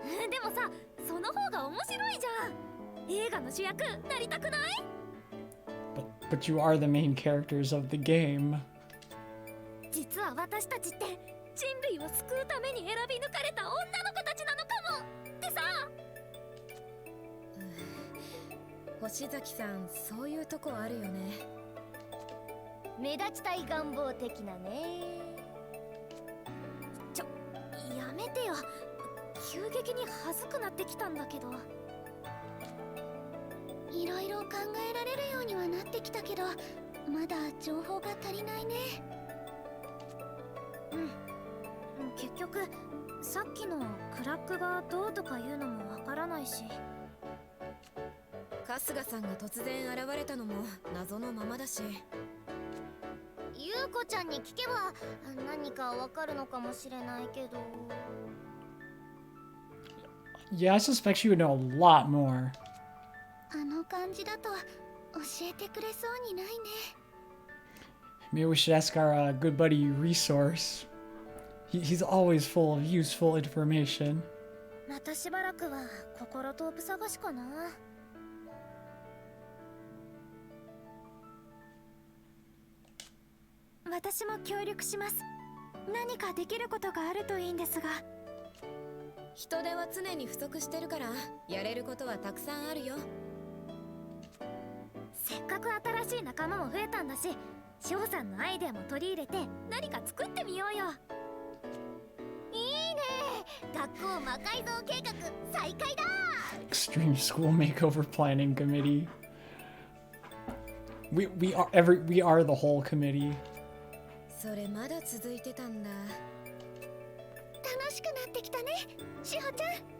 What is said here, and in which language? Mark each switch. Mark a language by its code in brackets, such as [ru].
[ja] でもさ、その方が面白いじゃん。映画の主役なりたくない？ [en] But you are the main characters of the game. [ja] 実は私たちって人類を救うために選び抜かれた女の子たちなのかもってさ。星崎さん、そういうとこあるよね。目立ちたい願望的なね。やめてよ。急激に恥ずくなってきたんだけど。いろいろ考えられるようにはなってきたけど、まだ情報が足りないね。結局さっきのクラックがどうとかいうのもわからないし。春日さんが突然現れたのも謎のままだし。ゆうこちゃんに聞けば何かわかるのかもしれないけど。 [en] Yeah, I suspect she would know a lot more. [ja] あの感じだと教えてくれそうにないね。 [en] Maybe we should ask our good buddy Resource. He's always full of useful information. [ja] またしばらくは心トープ探しかな。私も協力します。何かできることがあるといいんですが。人手は常に不足してるから、やれることはたくさんあるよ。せっかく新しい仲間も増えたんだし、志保さんのアイデアも取り入れて何か作ってみようよ。いいね、学校魔改造計画再開だ。 [en] Extreme School Makeover Planning Committee. We are the whole committee. [ja] それまだ続いてたんだ。楽しくなってきたね、志保ちゃん。